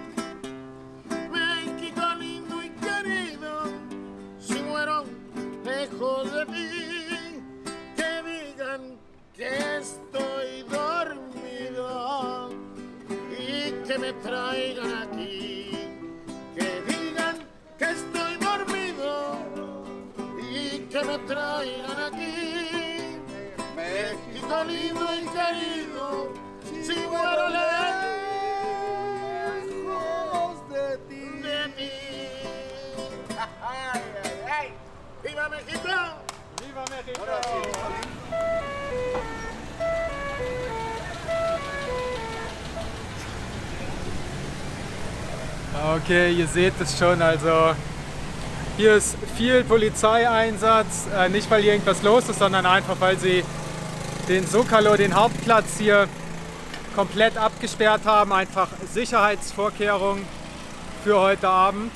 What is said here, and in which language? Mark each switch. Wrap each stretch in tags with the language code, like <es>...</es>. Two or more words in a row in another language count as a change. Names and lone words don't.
<es>México lindo y querido, si muero lejos de ti, que digan que estoy dormido y que me traigan aquí, que digan que estoy dormido y que me traigan aquí. México lindo y querido, si muero lejos de ti. Ay, ay, ay. ¡Viva México! ¡Viva México!</es> <de>Okay, ihr seht es schon, also hier ist viel Polizeieinsatz, nicht weil hier irgendwas los ist, sondern einfach weil sie den Zócalo, den Hauptplatz hier komplett abgesperrt haben, einfach Sicherheitsvorkehrungen für heute Abend.</de>